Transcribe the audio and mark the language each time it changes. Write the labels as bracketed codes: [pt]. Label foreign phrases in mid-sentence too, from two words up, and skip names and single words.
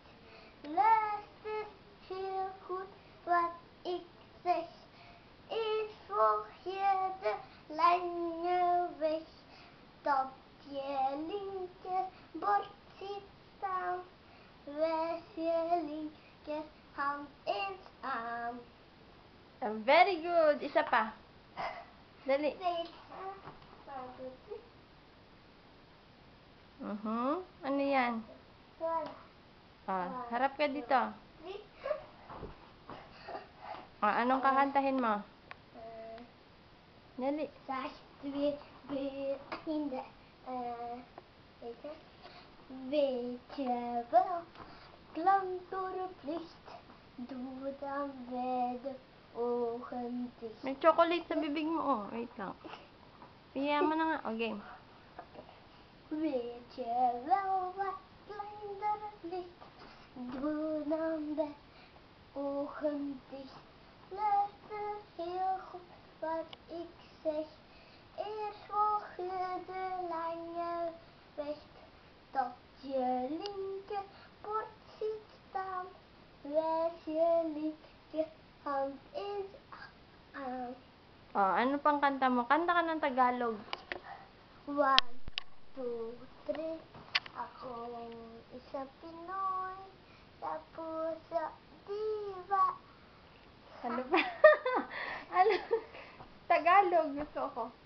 [nl] Luister heel goed wat ik zeg. Eerst volg je de lange weg, tot je linkerbord ziet staan. Wijs je linkerhand eens aan. [en] Very good. [tl] Isa pa. Dali. Ano yan? Harap ka dito. Anong kakantahin mo? Dali. [nl] Weet je wel, klank door het licht, doe dan bij de ogen dicht. [tl] May chocolate sa bibig mo. Oh, wait lang. Piya mo na nga. O, game. [nl] Weet je wel wat klank door het licht, doe dan bij de ogen dicht. Luister heel goed wat ik zeg. Eerst volg je de lange weg, tot je linkerbord ziet staan. Wijs je linkerhand eens aan. [tl] Ano pang kanta mo? Kanta ka ng Tagalog. 1, 2, 3. Akong isang Pinoy sa puso diva. Ano pa? Ano? Tagalog gusto ko.